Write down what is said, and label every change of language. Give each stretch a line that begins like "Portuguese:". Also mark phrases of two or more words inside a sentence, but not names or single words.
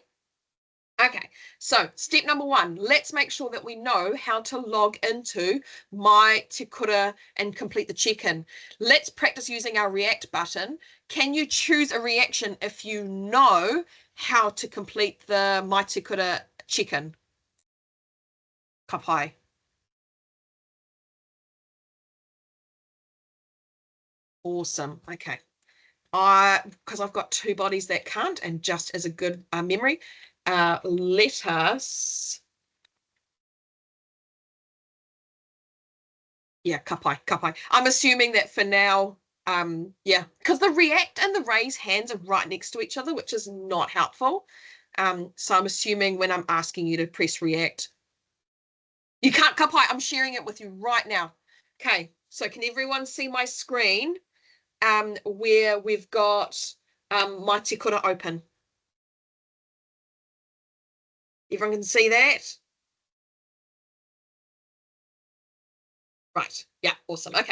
English: Okay, so step number 1, let's make sure that we know how to log into My Te Kura and complete the check-in. Let's practice using our react button. Can you choose a reaction if you know how to complete the My Te Kura check-in?
Māori: Ka pai.
English: Awesome, okay. Because I've got 2 bodies that can't, and just as a good memory, let us, yeah,
Māori: ka pai.
English: I'm assuming that for now, yeah, because the react and the raise hands are right next to each other, which is not helpful. So I'm assuming when I'm asking you to press react, you can't
Māori: ka pai.
English: I'm sharing it with you right now. Okay, so can everyone see my screen where we've got My Te Kura open? Everyone can see that? Right. Yeah, awesome. Okay.